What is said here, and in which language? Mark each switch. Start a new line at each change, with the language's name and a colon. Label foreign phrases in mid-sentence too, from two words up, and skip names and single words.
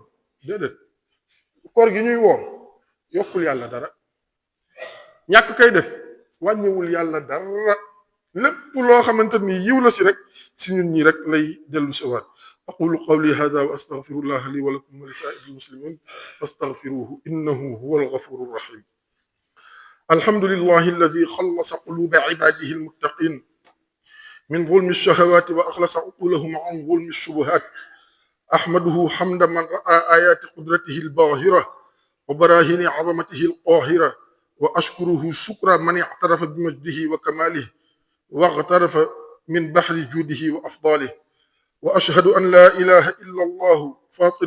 Wolof: déedéet koor gi ñuy woor yokkul yàlla dara ñàkk kay def wàññiwul yàlla dara lépp loo xamante ni yiw la si rek si ñun ñi rek lay dellu si waat
Arabic: أقول قولي هذا وأستغفر الله لي ولكم ولسائر المسلمين فاستغفروه إنه هو الغفور الرحيم الحمد لله الذي خلص قلوب عباده المتقين من ظلم الشهوات وأخلص عقولهم عن ظلم الشبهات أحمده حمد من رأى آيات قدرته الباهرة وبراهين عظمته القاهرة وأشكره شكر من اعترف بمجده وكماله واغترف من بحر جوده وأفضاله وأشهد أن لا إله إلا الله فاطر